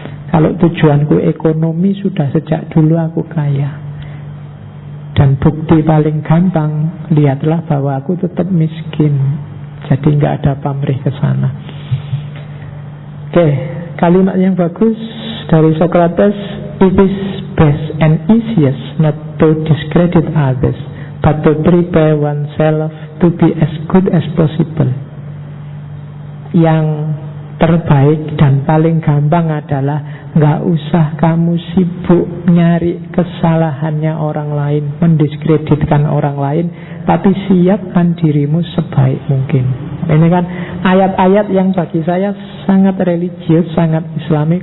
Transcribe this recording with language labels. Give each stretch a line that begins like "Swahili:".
Indonesian: Kalau tujuanku ekonomi, sudah sejak dulu aku kaya. Dan bukti paling gampang, lihatlah bahwa aku tetap miskin. Jadi nggak ada pamrih ke sana. Oke, kalimat yang bagus dari Socrates.
English: It is best and easiest not to discredit others, but to prepare oneself to be as good as possible.
Indonesian: Yang terbaik dan paling gampang adalah gak usah kamu sibuk nyari kesalahannya orang lain, mendiskreditkan orang lain, tapi siapkan dirimu sebaik mungkin. Ini kan ayat-ayat yang bagi saya sangat religius, sangat islami.